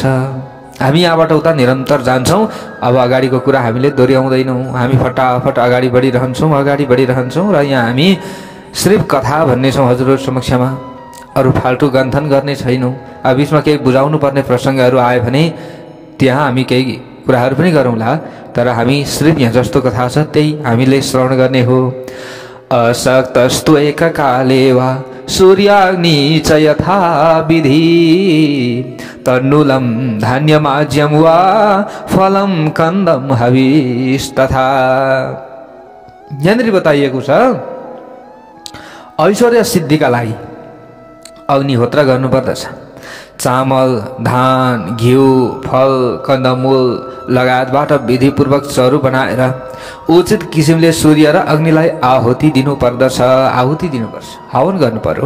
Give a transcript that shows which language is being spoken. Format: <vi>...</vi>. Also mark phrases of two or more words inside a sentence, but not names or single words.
<ne>हामी यहाँबाट उता निरन्तर जान्छौं। अब अगाडिको कुरा हामीले दोहोऱ्याउँदैनौं, हामी फटाफट अगाडि बढिरहन्छौं र यहाँ हामी सिर्फ कथा भन्ने छौं हजुरहरू समक्षमा, अरू फाल्टु गन्थन गर्ने छैनौं। अब बीचमा केही बुझाउनु पर्ने प्रसङ्गहरू आए भने त्यहाँ हामी केही कुराहरू पनि गरौँला, तर हामी सिर्फ यहाँ जस्तो कथा छ त्यही हामीले श्रवण गर्ने हो।</ne> <sa>अशक्तस्तु एककाले वा सूर्याग्नि च यथा विधि तन्नुलं धान्यमाज्यं वा फलं कन्दं हविस्तथा।</sa> <ne>यहाँनिर बताइएको छ ऐश्वर्य सिद्धिका लागि अग्निहोत्र गर्नुपर्दछ। चामल, धान, घिउ, फल, कन्दमूल लगायतबाट विधिपूर्वक चरु बनाएर उचित किसिमले सूर्य र अग्निलाई आहुति दिनुपर्दछ, हवन गर्नु पर्यो।</ne>